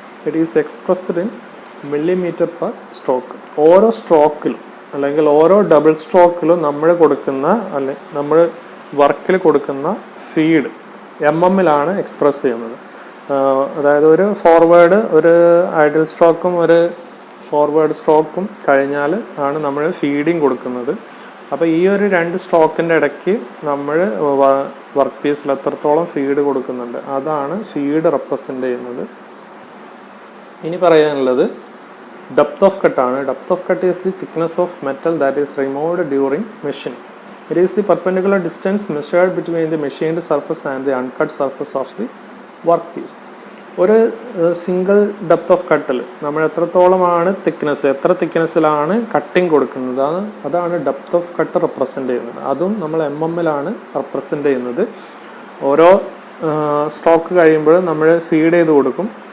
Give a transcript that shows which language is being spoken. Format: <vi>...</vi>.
<en>It is expressed in millimeter per stroke.</en> <ml>ഓരോ സ്ട്രോക്കിലും അല്ലെങ്കിൽ ഓരോ ഡബിൾ സ്ട്രോക്കിലും നമ്മൾ വർക്കിൽ കൊടുക്കുന്ന ഫീഡ് MM-ലാണ് എക്സ്പ്രസ് ചെയ്യുന്നത്. അതായത് ഒരു ഫോർവേഡ് ഒരു ഐഡിൽ സ്ട്രോക്കും ഒരു ഫോർവേഡ് സ്ട്രോക്കും കഴിഞ്ഞാൽ ആണ് നമ്മൾ ഫീഡിങ് കൊടുക്കുന്നത്. അപ്പോൾ ഈ ഒരു 2 സ്ട്രോക്കിൻ്റെ ഇടയ്ക്ക് നമ്മൾ വർക്ക് പീസിൽ എത്രത്തോളം ഫീഡ് കൊടുക്കുന്നുണ്ട് അതാണ് ഫീഡ് റെപ്രസെൻ്റ് ചെയ്യുന്നത്. ഇനി പറയാനുള്ളത് depth of കട്ടാണ്.</ml> <en>Depth of cut is the thickness of metal that is removed during machining. It is the perpendicular distance measured between the machined surface and the uncut surface of the workpiece.</en> <ml>ഒരു single depth of കട്ടിൽ നമ്മൾ എത്രത്തോളമാണ് thickness, എത്ര തിക്നെസ്സിലാണ് cutting കൊടുക്കുന്നത്, അതാണ് depth off cut represent ചെയ്യുന്നത്. അതും നമ്മൾ MM-ലാണ് റെപ്രസെൻ്റ് ചെയ്യുന്നത്. ഓരോ സ്ട്രോക്ക് കഴിയുമ്പോഴും നമ്മൾ ഫീഡ് ചെയ്ത് കൊടുക്കും.</ml>